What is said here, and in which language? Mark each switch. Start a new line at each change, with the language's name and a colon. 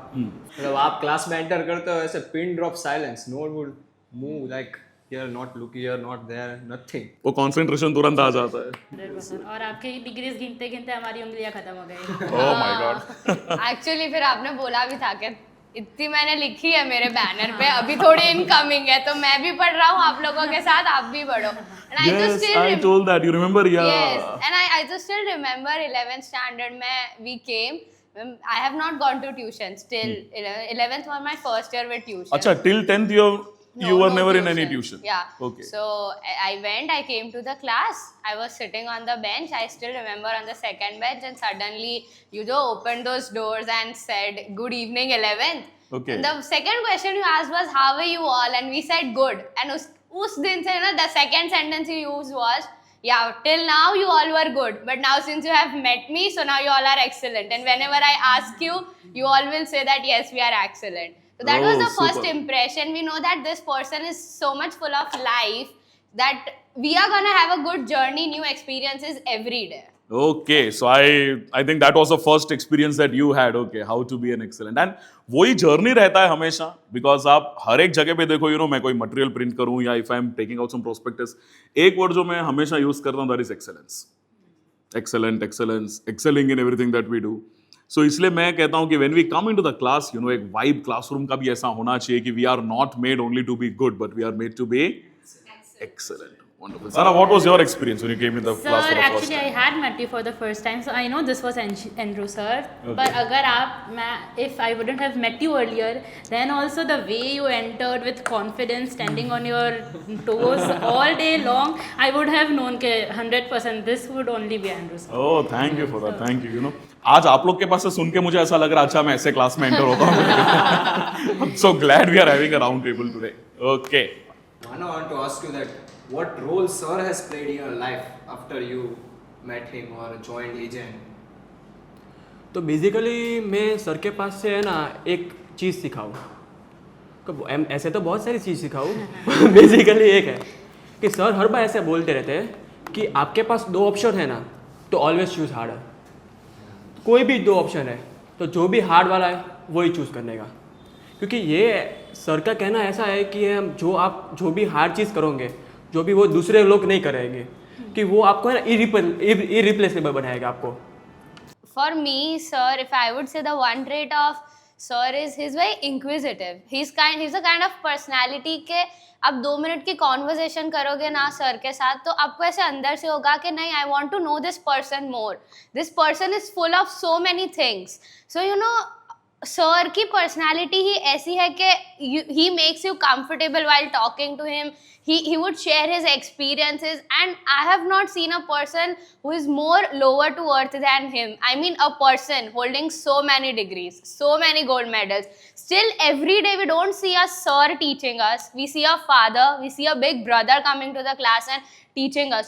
Hindi: मतलब आप क्लास में एंटर करते हो ऐसे
English: Pin drop silence, no would move like here, not look here, not there, nothing.
Hindi: वो कंसंट्रेशन तुरंत आ जाता है.
English: 100%.
Hindi: और आपके डिग्रीज गिनते गिनते हमारी उंगलियां खत्म हो गई.
English: Oh my God.
Hindi: एक्चुअली फिर आपने बोला भी था कि इतनी मैंने लिखी है मेरे बैनर पे, अभी थोड़ी इनकमिंग है, तो मैं भी पढ़ रहा हूँ आप लोगों के साथ, आप भी पढ़ो.
English: And Yes, I told that. You remember? Yeah. Yes, and I just still remember 11th standard में we came. I have not gone to tuition still. 11th was my first year with tuition. अच्छा, till 10th you were never in any tuition. Yeah. Okay. So I came to the class. I was sitting on the bench. I still remember on the second bench, and suddenly you opened those doors and said, "Good evening, 11th." Okay. And the second question you asked was, "How are you all?" And we said, "Good." And
Hindi: us din se na,
English: the second sentence you used was, "Yeah, till now you all were good, but now since you have met me, so now you all are excellent." And whenever I ask you, you all will say that yes, we are excellent. So that was the first super. impression. We know that this person is so much full of life that we are gonna have a good journey, new experiences every day. Okay, so I think that was the first experience that you had. Okay, how to be an excellent.
Hindi: And वही journey रहता है हमेशा, because आप हर एक जगह पे देखो मैं कोई मटेरियल प्रिंट करूँ या
English: if I am taking out some prospectus,
Hindi: एक वर्ड जो मैं हमेशा यूज करता हूँ
English: That is excellence. Excellent, excellence, excelling in everything that we do. So
Hindi: इसलिए मैं कहता हूँ कि
English: when we come into the class, you know,
Hindi: एक वाइब क्लासरूम का भी ऐसा होना चाहिए कि
English: We are not made only to be good, but we are made to be excellent. Wonderful. Sana, what was your experience when you came in the Sir, class for the first actually, I time? had met you for the first time, so I know this was Andrew, sir. Okay. But if I wouldn't have met you earlier, then also the way you entered with confidence, standing on your toes all day long, I would have known that 100% this would only be Andrew, sir. Oh, thank you for that. Thank you. You know,
Hindi: आज आप लोग के पास से सुन के मुझे ऐसा लग रहा, अच्छा मैं ऐसे क्लास में एंटर होता हूँ.
English: I'm so glad we are having a round table today. Okay. Mano, I want to ask you that what role sir has played in your life after you met him or joined AGN?
Hindi: तो basically मैं sir के पास से है ना एक चीज़ सिखाऊँ. ऐसे तो बहुत सारी चीज़ सिखाऊँ. बेसिकली एक है कि सर हर बार ऐसे बोलते रहते हैं कि आपके पास दो ऑप्शन है ना, तो ऑलवेज चूज़ हार्ड है. कोई भी दो ऑप्शन है तो जो भी हार्ड वाला है वही चूज़ करने का. क्योंकि ये सर का कहना ऐसा है कि हम जो भी हार्ड चीज़ करोगे, जो भी वो दूसरे लोग नहीं करेंगे, कि वो आपको है ना इरिप्लेसेबल बनाएगा आपको.
English: For me, sir, if I would say the one trait of sir is he's very inquisitive. He's a kind of personality
Hindi: के आप 2 मिनट की कॉन्वर्जेशन करोगे ना सर के साथ, तो आपको ऐसे अंदर से होगा कि नहीं,
English: I want to know this person more. This person is full of so many things. So you know,
Hindi: sir की पर्सनैलिटी ही ऐसी है कि
English: He makes you comfortable while talking to him. He would share his experiences, and I have not seen a person who is more lower to earth than him. I mean, a person holding so many degrees, so many gold medals. Still, every day we don't see a sir teaching us. We see a father, we see a big brother coming to the class and teaching us.